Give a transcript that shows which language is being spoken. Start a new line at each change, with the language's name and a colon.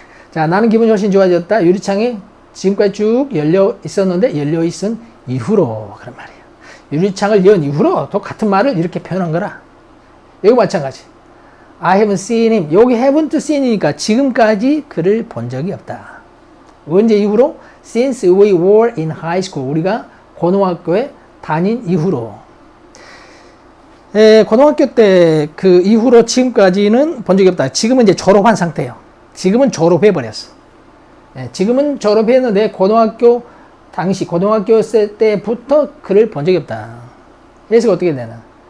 Korean: 자, 나는 기분이 훨씬 좋아졌다. 유리창이 지금까지 쭉 열려 있었는데 열려 있은 이후로 그런 말이에요. 유리창을 연 이후로 또 같은 말을 이렇게 표현한 거라. 여기 마찬가지.
English: I haven't seen him.
Korean: 여기 haven't seen이니까 지금까지 그를 본 적이 없다. 언제 이후로?
English: Since we were in high school.
Korean: 우리가 고등학교에 다닌 이후로. 고등학교 때 그 이후로 지금까지는 본 적이 없다. 지금은 이제 졸업한 상태예요. 지금은 졸업해 버렸어. 지금은 졸업했는데 고등학교 당시 고등학교 때부터 그를 본 적이 없다. 해석이 어떻게 되나?